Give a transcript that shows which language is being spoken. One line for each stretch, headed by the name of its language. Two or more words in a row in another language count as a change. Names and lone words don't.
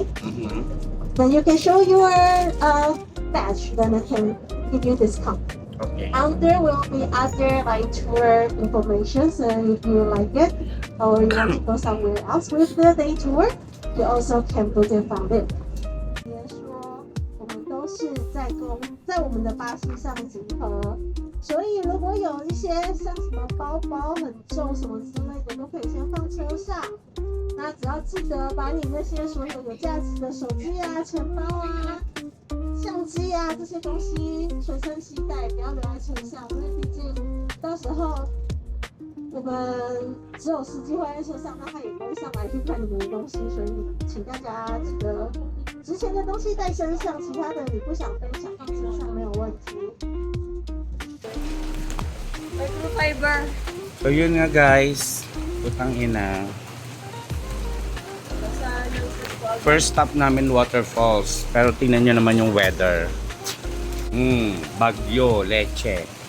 English: Mhm. Then you can show your badge, then I can give you discount. Okay. And there will be other like tour information. So if you like it or you want to go somewhere else with the day tour, you also can book it from there.
Chinese: 别说我们都是在我们的巴士上集合，所以如果有一些像什么包包很重什么之类的，都可以先放车上。那只要记得把你那些所有有价值的手机啊、钱包啊、相机啊这些东西随身携带，不要留在车上，因为毕竟到时候我们只有司机会在车上，那他也不会上来去看你们的东西，所以请大家记得值钱的东西带身上，其他的你不想背想放车上没有问题。
English: Microfiber.
Filipino: So, yun nga guys. Putang ina.
English: First stop
Filipino: namin waterfalls. Pero tingnan nyo naman yung weather. Bagyo, leche.